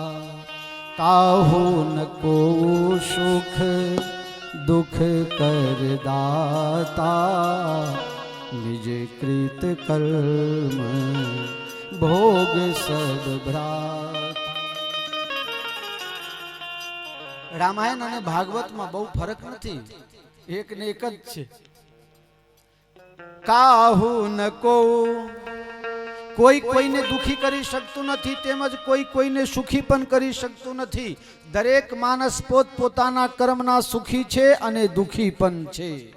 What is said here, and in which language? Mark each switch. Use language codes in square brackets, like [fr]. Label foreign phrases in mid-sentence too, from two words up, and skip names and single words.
[awa] काहू न को सुख दुख कर दाता निज कृत कर्म भोग सब भ्राता। [gu] रामायण અને ભાગવતમાં બહુ ફરક નથી, એક ને એક જ છે। કાહુ ન કો, કોઈ કોઈને દુખી કરી શકતું નથી, તેમજ કોઈ કોઈને સુખી પણ કરી શકતું નથી। દરેક માણસ પોતપોતાના કર્મના સુખી છે અને દુખી પણ છે।